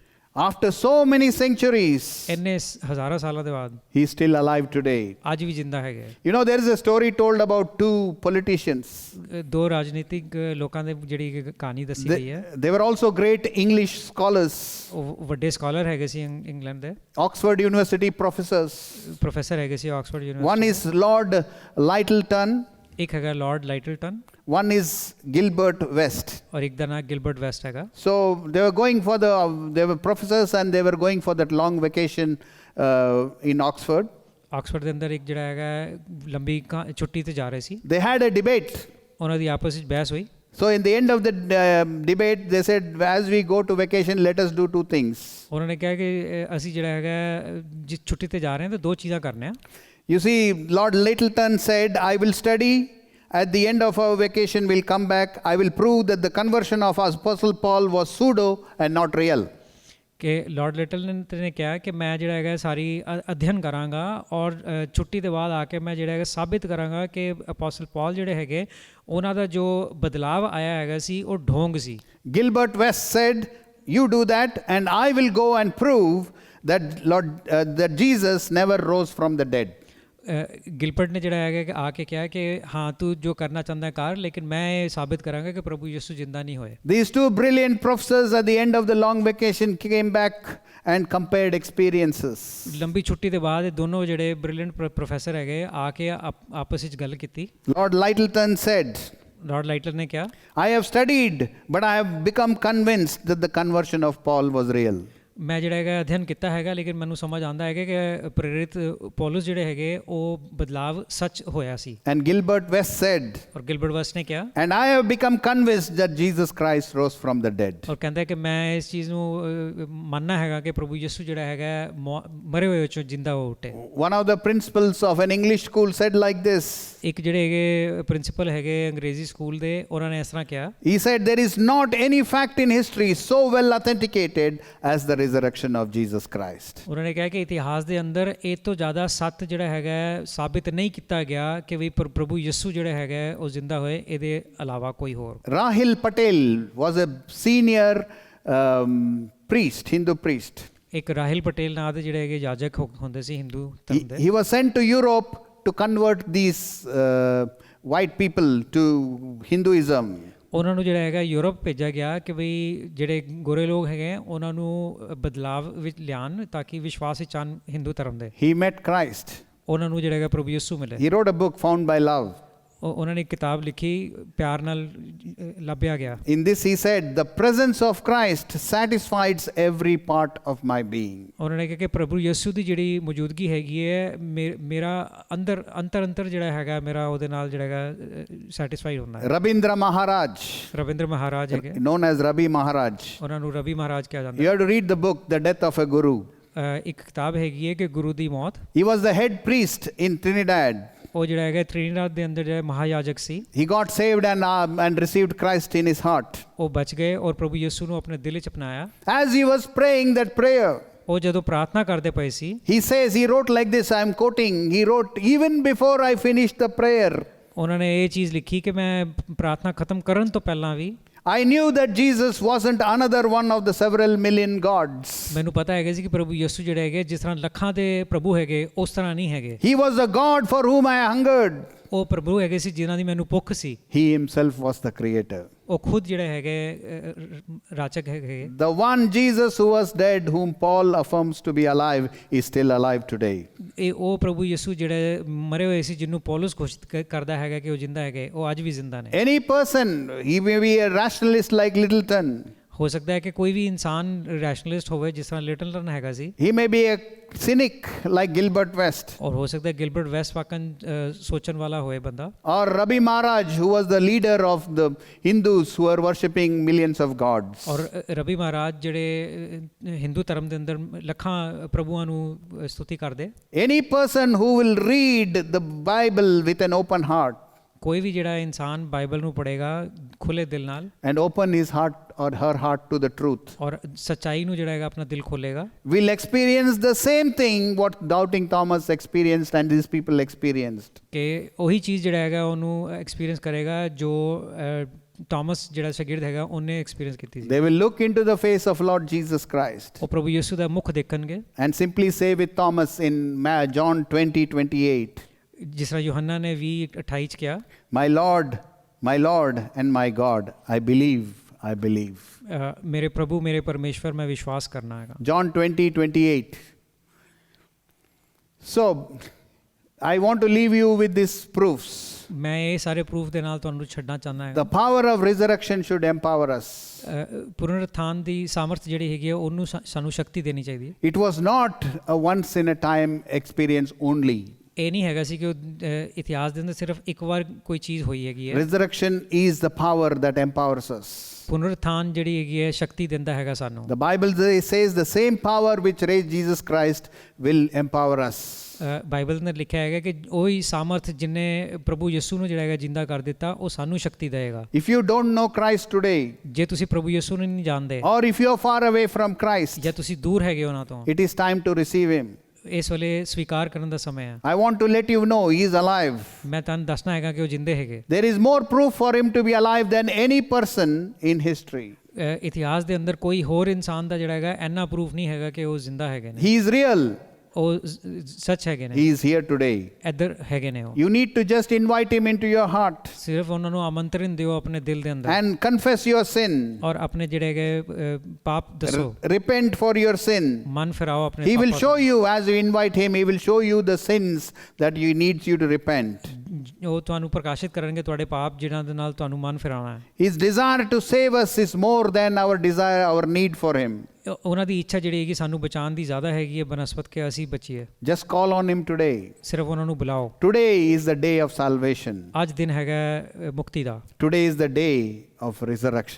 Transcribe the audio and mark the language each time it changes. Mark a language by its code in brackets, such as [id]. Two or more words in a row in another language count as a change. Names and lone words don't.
[en] After so many centuries, [pa] ਇੰਨੇ ਹਜ਼ਾਰਾਂ ਸਾਲਾਂ ਦੇ ਬਾਅਦ [en] he is still alive today. [pa] ਅੱਜ ਵੀ ਜ਼ਿੰਦਾ ਹੈਗੇ। [en] You know, there is a story told about two politicians. [pa] ਦੋ ਰਾਜਨੀਤਿਕ ਲੋਕਾਂ ਦੇ ਜਿਹੜੀ ਕਹਾਣੀ ਦੱਸੀ ਗਈ ਹੈ। [en] They were also great English scholars. [pa] ਉਹ ਵੱਡੇ ਸਕਾਲਰ ਹੈਗੇ ਸੀ ਇੰਗਲੈਂਡ ਦੇ। [en] Oxford University professors. [pa] ਪ੍ਰੋਫੈਸਰ ਹੈਗੇ ਸੀ ਆਕਸਫੋਰਡ [en] One [pa] ਯੂਨੀਵਰਸਿਟੀ। [en] is Lord Lyttelton. [pa] ਇੱਕ ਹੈਗਾ ਲਾਰਡ ਲਾਈਟਲਟਨ। [en] One is Gilbert West. [pa] ਔਰ ਇੱਕ ਦਾ ਨਾਮ ਗਿਲਬਰਟ ਵੈਸਟ ਹੈਗਾ। [en] So they were professors and they were going for that long vacation in Oxford. [pa] ਆਕਸਫੋਰਡ ਦੇ ਅੰਦਰ ਇੱਕ ਜਿਹੜਾ ਹੈਗਾ ਲੰਬੀ ਛੁੱਟੀ ਤੇ ਜਾ ਰਹੇ ਸੀ। [en] They had a debate. [pa] ਉਹਨਾਂ ਦੀ ਆਪਸ ਵਿੱਚ ਬਹਿਸ ਹੋਈ। [en] So in the end of the debate, they said, as we go to vacation, let us do two things. [pa] ਉਹਨਾਂ ਨੇ ਕਿਹਾ ਕਿ ਅਸੀਂ ਜਿਹੜਾ ਹੈਗਾ ਜਿਸ ਛੁੱਟੀ ਤੇ ਜਾ ਰਹੇ ਹਾਂ ਤਾਂ ਦੋ ਚੀਜ਼ਾਂ ਕਰਨੇ ਆ। [en] You see, Lord Lyttelton said, I will study. At the end of our vacation, we'll come back. I will prove that the conversion of Apostle Paul was pseudo and not real. [pa] ਕਿ ਲਾਰਡ ਲਿਟਲਟਨ ਨੇ ਕਿਹਾ ਕਿ ਮੈਂ ਜਿਹੜਾ ਹੈਗਾ ਸਾਰੀ ਅਧਿਐਨ ਕਰਾਂਗਾ ਔਰ ਛੁੱਟੀ ਦੇ ਬਾਅਦ ਆ ਕੇ ਮੈਂ ਜਿਹੜਾ ਹੈਗਾ ਸਾਬਿਤ ਕਰਾਂਗਾ ਕਿ ਅਪੋਸਲ ਪੌਲ ਜਿਹੜੇ ਹੈਗੇ ਉਹਨਾਂ ਦਾ ਜੋ ਬਦਲਾਵ ਆਇਆ ਹੈਗਾ ਸੀ ਉਹ ਢੋਂਗ ਸੀ। [en] Gilbert West said, you do that and I will go and prove that Jesus never rose from the dead. [pa] ਗਿਲਬਰਟ ਨੇ ਜਿਹੜਾ ਹੈਗਾ ਕਿ ਆ ਕੇ ਕਿਹਾ ਕਿ ਹਾਂ ਤੂੰ ਜੋ ਕਰਨਾ ਚਾਹੁੰਦਾ ਕਰ ਲੇਕਿਨ ਮੈਂ ਇਹ ਸਾਬਿਤ ਕਰਾਂਗਾ ਕਿ ਪ੍ਰਭੂ ਯਿਸੂ ਜ਼ਿੰਦਾ ਨਹੀਂ ਹੋਏ। [en] These two brilliant professors at the end of the long vacation came back and compared experiences. [pa] ਲੰਬੀ ਛੁੱਟੀ ਦੇ ਬਾਅਦ ਇਹ ਦੋਨੋਂ ਜਿਹੜੇ [en] brilliant professor [pa] ਹੈਗੇ ਆ ਕੇ ਆਪਸ ਵਿੱਚ ਗੱਲ ਕੀਤੀ। [en] Lord Lyttelton said, [pa] ਲਾਰਡ ਲਾਈਟਲਰ ਨੇ ਕਿਹਾ, [en] I have studied but I have become convinced that the conversion of Paul was real. [pa] ਮੈਂ ਜਿਹੜਾ ਹੈਗਾ ਅਧਿਐਨ ਕੀਤਾ ਹੈਗਾ ਲੇਕਿਨ ਮੈਨੂੰ ਸਮਝ ਆਉਂਦਾ ਹੈਗਾ ਕਿ ਪ੍ਰੇਰਿਤ ਪੌਲਸ ਜਿਹੜੇ ਹੈਗੇ ਉਹ ਬਦਲਾਵ ਸੱਚ ਹੋਇਆ ਸੀ। [en] And Gilbert West said, [pa] ਔਰ ਗਿਲਬਰਟ ਵੈਸਟ ਨੇ ਕਿਹਾ, [en] and I have become convinced that Jesus Christ rose from the dead. [pa] ਔਰ ਕਹਿੰਦਾ ਕਿ ਮੈਂ ਇਸ ਚੀਜ਼ ਨੂੰ ਮੰਨਣਾ ਹੈਗਾ ਕਿ ਪ੍ਰਭੂ ਯਿਸੂ ਜਿਹੜਾ ਹੈਗਾ ਮਰੇ ਹੋਏ ਵਿੱਚੋਂ ਜਿੰਦਾ ਹੋ ਉੱਠੇ। [en] One of the principals of an English school said like this. [pa] ਇੱਕ ਜਿਹੜੇ ਹੈਗੇ ਪ੍ਰਿੰਸੀਪਲ ਹੈਗੇ ਅੰਗਰੇਜ਼ੀ ਸਕੂਲ ਦੇ ਉਹਨਾਂ ਨੇ ਇਸ ਤਰ੍ਹਾਂ ਕਿਹਾ, [en] he said there is not any fact in history so well authenticated as the resurrection of Jesus Christ. [pa] ਉਹਨਾਂ ਨੇ ਕਿਹਾ ਕਿ ਇਤਿਹਾਸ ਦੇ ਅੰਦਰ ਇਹ ਤੋਂ ਜ਼ਿਆਦਾ ਸੱਤ ਜਿਹੜਾ ਹੈਗਾ ਸਾਬਿਤ ਨਹੀਂ ਕੀਤਾ ਗਿਆ ਕਿ ਵੀ ਪ੍ਰਭੂ ਯਿਸੂ ਜਿਹੜਾ ਹੈਗਾ ਉਹ ਜ਼ਿੰਦਾ ਹੋਏ ਇਹਦੇ ਇਲਾਵਾ ਕੋਈ ਹੋਰ। [en] Rahil Patel was a senior priest, Hindu priest. [pa] ਇੱਕ ਰਾਹਿਲ ਪਟੇਲ ਨਾਂ ਦੇ ਜਿਹੜੇ ਹੈਗੇ ਯਾਜਕ ਹੁੰਦੇ ਸੀ ਹਿੰਦੂ ਧਰਮ ਦੇ। [en] He was sent to Europe to convert these white people to Hinduism. [pa] ਉਹਨਾਂ ਨੂੰ ਜਿਹੜਾ ਹੈਗਾ ਯੂਰਪ ਭੇਜਿਆ ਗਿਆ ਕਿ ਬਈ ਜਿਹੜੇ ਗੋਰੇ ਲੋਕ ਹੈਗੇ ਉਹਨਾਂ ਨੂੰ ਬਦਲਾਵ ਵਿੱਚ ਲਿਆਉਣ ਤਾਂ ਕਿ ਵਿਸ਼ਵਾਸ ਵਿੱਚ ਆਉਣ ਹਿੰਦੂ ਧਰਮ ਦੇ। [en] He met Christ. [pa] ਉਹਨਾਂ ਨੂੰ ਜਿਹੜਾ ਹੈਗਾ ਪ੍ਰਭੂ ਯਿਸੂ ਮਿਲੇ। [en] He wrote a book, Found by Love. [pa] ਉਹਨਾਂ ਨੇ ਇੱਕ ਕਿਤਾਬ ਲਿਖੀ, ਪਿਆਰ ਨਾਲ ਲੱਭਿਆ ਗਿਆ। [en] In this he said, the presence of Christ satisfies every part of my being. [pa] ਉਹਨਾਂ ਨੇ ਕਿਹਾ ਕਿ ਪ੍ਰਭੂ ਯਿਸੂ ਦੀ ਜਿਹੜੀ ਮੌਜੂਦਗੀ ਹੈਗੀ ਹੈ, ਮੇਰਾ ਅੰਦਰ ਜਿਹੜਾ ਹੈਗਾ ਮੇਰਾ ਉਹਦੇ ਨਾਲ ਜਿਹੜਾ ਹੈਗਾ ਸੈਟੀਸਫਾਈਡ ਹੁੰਦਾ ਹੈ। [en] Rabindra Maharaj, [pa] ਰਵਿੰਦਰ ਮਹਾਰਾਜ ਹੈਗੇ, [en] known as Rabi Maharaj. [pa] ਉਹਨਾਂ ਨੂੰ ਰਵੀ ਮਹਾਰਾਜ ਕਿਹਾ ਜਾਂਦਾ [en] You have to read the book, The Death of a Guru. [pa] ਇੱਕ ਕਿਤਾਬ ਹੈਗੀ ਹੈ ਕਿ ਗੁਰੂ ਦੀ ਮੌਤ। [en] He was the head priest in Trinidad. [pa] ਉਹ ਜਿਹੜਾ ਹੈਗਾ ਤ੍ਰਿਨੀਦਾਦ ਦੇ ਅੰਦਰ ਜਿਹੜਾ ਮਹਾਯਾਜਕ ਸੀ, [en] He got saved and received Christ in his heart. [pa] ਉਹ ਬਚ ਗਏ ਔਰ ਪ੍ਰਭੂ ਯਿਸੂ ਨੂੰ ਆਪਣੇ ਦਿਲ ਵਿੱਚ ਅਪਣਾਇਆ। [en] As he was praying that prayer, [pa] ਉਹ ਜਦੋਂ ਪ੍ਰਾਰਥਨਾ ਕਰਦੇ ਪਏ ਸੀ, [en] he says, he wrote like this, I am quoting, he wrote, even before I finished the prayer, [pa] ਉਹਨਾਂ ਨੇ ਇਹ ਚੀਜ਼ ਲਿਖੀ ਕਿ ਮੈਂ ਪ੍ਰਾਰਥਨਾ ਖਤਮ ਕਰਨ ਤੋਂ ਪਹਿਲਾਂ ਵੀ [en] I knew that Jesus wasn't another one of the several million gods. [pa] ਮੈਨੂੰ ਪਤਾ ਹੈਗਾ ਸੀ ਕਿ ਪ੍ਰਭੂ ਯਿਸੂ ਜਿਹੜੇ ਹੈਗੇ ਜਿਸ ਤਰ੍ਹਾਂ ਲੱਖਾਂ ਦੇ ਪ੍ਰਭੂ ਹੈਗੇ ਉਸ ਤਰ੍ਹਾਂ ਨਹੀਂ ਹੈਗੇ। [en] He was the God for whom I hungered. [pa] ਉਹ ਪ੍ਰਭੂ ਹੈਗੇ ਸੀ ਜਿਨ੍ਹਾਂ ਦੀ ਮੈਨੂੰ ਭੁੱਖ ਸੀ। [en] He himself was the creator. [pa] ਉਹ ਖੁਦ ਜਿਹੜੇ ਹੈਗੇ ਰਾਚਕ ਹੈਗੇ। [en] The one Jesus who was dead, whom Paul affirms to be alive, is still alive today. [pa] ਇਹ ਉਹ ਪ੍ਰਭੂ ਯਿਸੂ ਜਿਹੜੇ ਮਰੇ ਹੋਏ ਸੀ ਜਿਹਨੂੰ ਪੌਲਸ ਘੋਸ਼ਿਤ ਕਰਦਾ ਹੈਗਾ ਕਿ ਉਹ ਜਿੰਦਾ ਹੈਗੇ, ਉਹ ਅੱਜ ਵੀ ਜ਼ਿੰਦਾ ਨੇ। [en] Any person, he may be a rationalist like Littleton. [pa] ਹੋ ਸਕਦਾ ਹੈ ਕਿ ਕੋਈ ਵੀ ਇਨਸਾਨ ਰੈਸ਼ਨਲਿਸਟ ਹੋਵੇ ਜਿਸ ਤਰ੍ਹਾਂ ਲਿਟਲਟਨ ਹੈਗਾ ਸੀ। [en] He may be a cynic like Gilbert West. [pa] ਔਰ ਹੋ ਸਕਦਾ ਹੈ ਗਿਲਬਰਟ ਵੈਸਟ ਵਾਕਨ ਸੋਚਣ ਵਾਲਾ ਹੋਏ ਬੰਦਾ। [en] Or Rabi Maharaj, who was the leader of the Hindus who are worshipping millions of gods. [pa] ਔਰ ਰਵੀ ਮਹਾਰਾਜ ਜਿਹੜੇ ਹਿੰਦੂ ਧਰਮ ਦੇ ਅੰਦਰ ਲੱਖਾਂ ਪ੍ਰਭੂਆਂ ਨੂੰ ਸਤੁਤੀ ਕਰਦੇ। [en] Any person who will read the Bible with an open heart [pa] ਕੋਈ ਵੀ ਜਿਹੜਾ ਇਨਸਾਨ ਬਾਈਬਲ ਨੂੰ ਪੜ੍ਹੇਗਾ ਖੁੱਲੇ ਦਿਲ ਨਾਲ [en] and open his heart or her heart to the truth [pa] ਔਰ ਸੱਚਾਈ ਨੂੰ ਜਿਹੜਾ ਹੈਗਾ ਆਪਣਾ ਦਿਲ ਖੋਲੇਗਾ, [en] will experience the same thing what doubting Thomas experienced and these people experienced. [pa] ਕਿ ਉਹੀ ਚੀਜ਼ ਜਿਹੜਾ ਹੈਗਾ ਉਹਨੂੰ ਐਕਸਪੀਰੀਅੰਸ ਕਰੇਗਾ ਜੋ ਥਾਮਸ ਜਿਹੜਾ ਸ਼ਾਗਿਰਦ ਹੈਗਾ ਉਹਨੇ ਐਕਸਪੀਰੀਅੰਸ ਕੀਤੀ ਸੀ। [en] They will look into the face of Lord Jesus Christ [pa] ਉਹ ਪ੍ਰਭੂ ਯਿਸੂ ਦਾ ਮੁਖ ਦੇਖਣਗੇ [en] and simply say with Thomas in John 20:28, [pa] ਜਿਸ ਤਰ੍ਹਾਂ ਯੋਹੰਨਾ ਨੇ 20:28 ਚ ਕਿਹਾ, [en] my Lord and my God, I believe. [pa] ਮੇਰੇ ਪ੍ਰਭੂ ਮੇਰੇ ਪਰਮੇਸ਼ਵਰ ਮੈਂ ਵਿਸ਼ਵਾਸ ਕਰਨਾ ਹੈਗਾ। [en] John 20:28. So I want to leave you with these proofs. [pa] ਮੈਂ ਇਹ ਸਾਰੇ ਪ੍ਰੂਫ ਦੇ ਨਾਲ ਤੁਹਾਨੂੰ ਛੱਡਣਾ ਚਾਹੁੰਦਾ ਹਾਂ। [en] The power of resurrection should empower us. [pa] ਪੁਨਰੁੱਥਾਨ ਦੀ ਸਾਮਰਥ ਜਿਹੜੀ ਹੈਗੀ ਹੈ ਉਹਨੂੰ ਸਾਨੂੰ ਸ਼ਕਤੀ ਦੇਣੀ ਚਾਹੀਦੀ ਹੈ। [en] It was not a once in a time experience only. [pa] ਇਹ ਨਹੀਂ ਹੈਗਾ ਸੀ ਕਿ ਇਤਿਹਾਸ ਦੇ ਅੰਦਰ ਸਿਰਫ ਇੱਕ ਵਾਰ ਕੋਈ ਚੀਜ਼ ਹੋਈ ਹੈਗੀ ਹੈ। [en] Resurrection is the power that empowers us. [pa] ਪੁਨਰੁੱਥਾਨ ਜਿਹੜੀ ਹੈਗੀ ਹੈ ਸ਼ਕਤੀ ਦਿੰਦਾ ਹੈਗਾ ਸਾਨੂੰ। [en] The Bible says the same power which raised Jesus Christ will empower us. [pa] ਬਾਈਬਲ ਨੇ ਲਿਖਿਆ ਹੈਗਾ ਕਿ ਉਹੀ ਸਾਮਰਥ ਜਿਨੇ ਪ੍ਰਭੂ ਯਿਸੂ ਨੂੰ ਜਿਹੜਾ ਹੈਗਾ ਜਿੰਦਾ ਕਰ ਦਿੱਤਾ ਉਹ ਸਾਨੂੰ ਸ਼ਕਤੀ ਦੇਗਾ। [en] If you don't know Christ today, [pa] ਜੇ ਤੁਸੀਂ ਪ੍ਰਭੂ ਯਿਸੂ ਨੂੰ ਨਹੀਂ ਜਾਣਦੇ [en] or if you are far away from Christ, [pa] ਜਾਂ ਤੁਸੀਂ ਦੂਰ ਹੈਗੇ ਉਹਨਾਂ ਤੋਂ, [en] it is time to receive him. [pa] ਇਸ ਵੇਲੇ ਸਵੀਕਾਰ ਕਰਨ ਦਾ ਸਮਾਂ ਹੈ। [en] I want to let you know he is alive. [pa] ਮੈਂ ਤੁਹਾਨੂੰ ਦੱਸਣਾ ਹੈਗਾ ਕਿ ਉਹ ਜਿੰਦੇ ਹੈਗੇ। [en] There is more proof for him to be alive than any person in history. [pa] ਇਤਿਹਾਸ ਦੇ ਅੰਦਰ ਕੋਈ ਹੋਰ ਇਨਸਾਨ ਦਾ ਜਿਹੜਾ ਹੈਗਾ ਇੰਨਾ ਪ੍ਰੂਫ ਨਹੀਂ ਹੈਗਾ ਕਿ ਉਹ ਜ਼ਿੰਦਾ ਹੈਗੇ ਨੇ। [en] He is real. [pa] ਉਹ ਸੱਚ ਹੈਗੇ ਨੇ। [en] He is here today. [pa] ਇੱਧਰ ਹੈਗੇ ਨੇ ਉਹ। [en] You need to just invite him into your heart [pa] ਸਿਰਫ ਉਹਨਾਂ ਨੂੰ ਆਮੰਤਰਣ ਦਿਓ ਆਪਣੇ ਦਿਲ ਦੇ ਅੰਦਰ [en] and confess your sin. [pa] ਔਰ ਆਪਣੇ ਜਿਹੜੇ ਹੈਗੇ ਪਾਪ ਦੱਸੋ। [en] Repent for your sin. [pa] ਮਨ ਫਿਰਾਓ ਆਪਣੇ [en] He will [pa] ਪਾਪਾਂ [en] show you as you invite him. He will show you the sins that you needs you to repent. [pa] ਉਹ ਤੁਹਾਨੂੰ ਪ੍ਰਕਾਸ਼ਿਤ ਕਰਨਗੇ ਤੁਹਾਡੇ ਪਾਪ ਜਿਨ੍ਹਾਂ ਦੇ ਨਾਲ ਤੁਹਾਨੂੰ ਮਨ ਫਿਰਾਉਣਾ ਹੈ। [en] His desire to save us is more than our desire, our need for him. [pa] ਉਹਨਾਂ ਦੀ ਇੱਛਾ ਜਿਹੜੀ ਹੈਗੀ ਸਾਨੂੰ ਬਚਾਉਣ ਦੀ ਜ਼ਿਆਦਾ ਹੈਗੀ ਹੈ ਬਨਸਪਤ ਕਿ ਅਸੀਂ ਬਚੀਏ। [en] Just call on him today. [pa] ਸਿਰਫ ਉਹਨਾਂ ਨੂੰ ਬੁਲਾਓ। [en] Today is the day of salvation. [pa] ਅੱਜ ਦਿਨ ਹੈਗਾ ਮੁਕਤੀ ਦਾ। [en] Today is the day of resurrection.